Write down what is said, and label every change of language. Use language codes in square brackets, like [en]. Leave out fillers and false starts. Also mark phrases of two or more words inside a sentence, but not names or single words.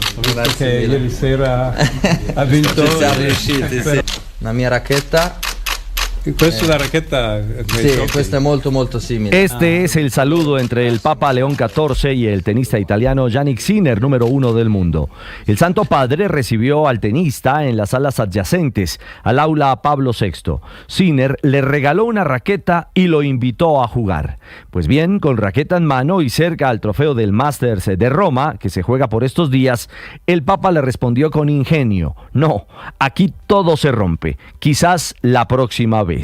[it] Grazie mille. Ieri sera ha vinto. Siamo riusciti, sì. La mia racchetta. [es] Questa es la raqueta. Sí, [it] questa è molto simile. [es] Este es el saludo entre el Papa León XIV y el tenista italiano Jannik Sinner, número 1 del mundo. El Santo Padre recibió al tenista en las salas adyacentes al aula Pablo VI. Sinner le regaló una raqueta y lo invitó a jugar. Pues bien, con raqueta en mano y cerca al trofeo del Masters de Roma, que se juega por estos días, el Papa le respondió con ingenio: no, aquí todo se rompe, quizás la próxima vez.